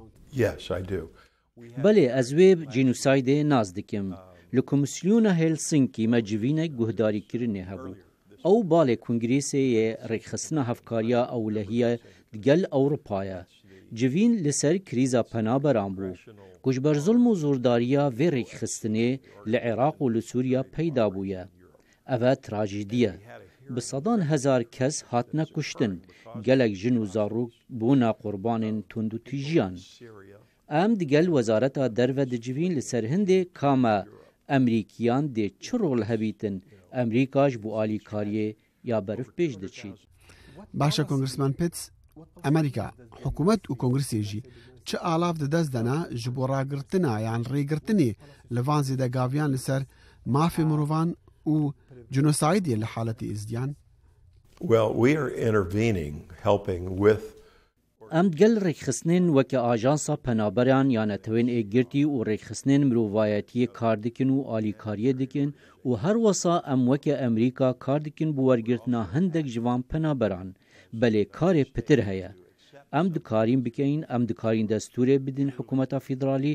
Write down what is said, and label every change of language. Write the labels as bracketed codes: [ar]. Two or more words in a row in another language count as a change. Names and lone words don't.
[ku] بەڵێ ئەز وێ جینوسایدێ ناز دکم لە کۆمیسیۆنە هێلسینکی مە جڤینێک گوهداریکردنێ هەبوو ئەو باڵێ کونگرێسەیە ڕێکخستنە هەفکاریە ئەولەهیە گەل ئەوروپایە جڤین لەسەر کریزا پەنابەران بوو کوژبەر زوڵم و زۆرداریە vê ڕێکخستنێ لە عێراق و لە سووریا پەیدا بوویە ئەڤە تراژیدیە bi sedan hezar kes hatine kuştin gelek jin û zarok bûna qurbanên tundûtîjiyan em digel wezareta derve dicivîn li ser hindê kame Emerîkiyan dê çi rol hebîtin Emerîka ji bo alîkariyê ya berif pêş diçît. Başa Kongressman Pitts Emerîka hikûmet û Kongresê jî çi alav di dest dena ji bo ragirtina yan rêgirtinê li van zêdegaviyan li ser mafê mirovan û جنوسایدی لە حالەتی ئێزدیان؟ ئەم گەل ڕێکخستنên weke ajansa penaberan ya netewên êgirtî û rêkxistnên mirovayetiyê kar dikin û alîkariyê dikin û her wesa em weke Emerîka kar dikin bi wergirtina hindek ji van penaberan belê karê pitir heye em dikarîn bikeyn em dikarîn destûrê bidin hikûmeta federalî